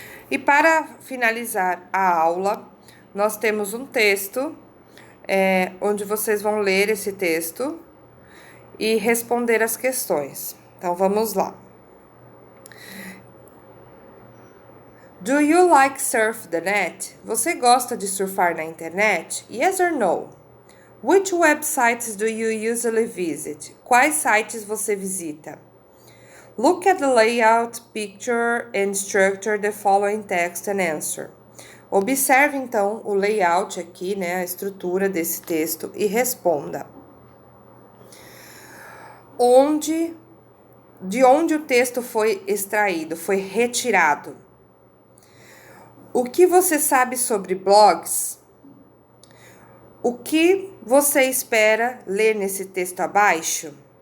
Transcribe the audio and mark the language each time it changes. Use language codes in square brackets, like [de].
[pt] E para finalizar a aula, nós temos um texto, onde vocês vão ler esse texto e responder as questões. Então, vamos lá. [en] Do you like surf the net? [pt] Você gosta de surfar na internet? [en] Yes or no? Which websites do you usually visit? [pt] Quais sites você visita? [en] Look at the layout, picture and structure the following text and answer. [pt] Observe, então, o layout aqui, né, a estrutura desse texto e responda. De onde o texto foi extraído, foi retirado? O que você sabe sobre blogs? O que você espera ler nesse texto abaixo?